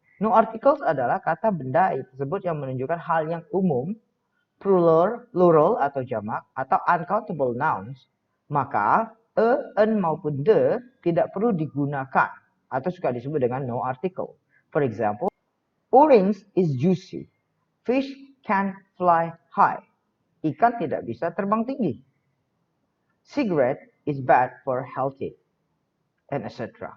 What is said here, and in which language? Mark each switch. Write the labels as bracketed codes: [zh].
[id] No articles adalah kata benda tersebut yang menunjukkan hal yang umum, plural atau jamak, atau uncountable nouns, maka an maupun the tidak perlu digunakan atau suka disebut dengan no article. [en] For example, orange is juicy. Fish can fly high. [id] Ikan tidak bisa terbang tinggi. [en] Cigarette is bad for healthy, and etc.